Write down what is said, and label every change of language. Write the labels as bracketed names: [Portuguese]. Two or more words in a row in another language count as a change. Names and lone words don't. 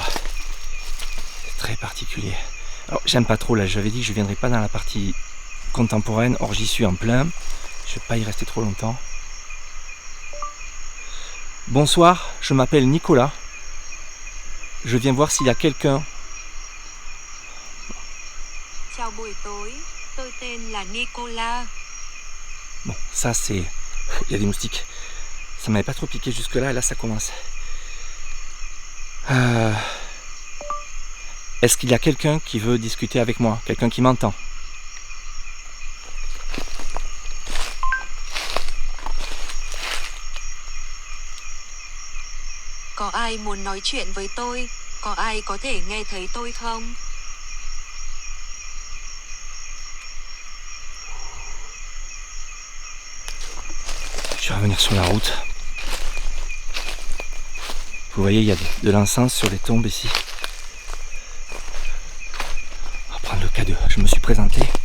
[French] C'est très particulier. Alors j'aime pas trop, là j'avais dit que je viendrais pas dans la partie contemporaine, or j'y suis en plein. Je vais pas y rester trop longtemps. Bonsoir, je m'appelle Nicolas. Je viens voir s'il y a quelqu'un. [Vietnamese] Chào buổi tối, tôi tên là Nicolas. [French] Bon, ça c'est... Il y a des moustiques. Ça m'avait pas trop piqué jusque là et là ça commence. Est-ce qu'il y a quelqu'un qui veut discuter avec moi? Quelqu'un qui m'entend? [Vietnamese] Có ai muốn nói chuyện với tôi? Có ai có thể nghe thấy tôi không? [French] Je vais revenir sur la route. Vous voyez, il y a de l'encens sur les tombes ici. On va prendre le K2. Je me suis présenté.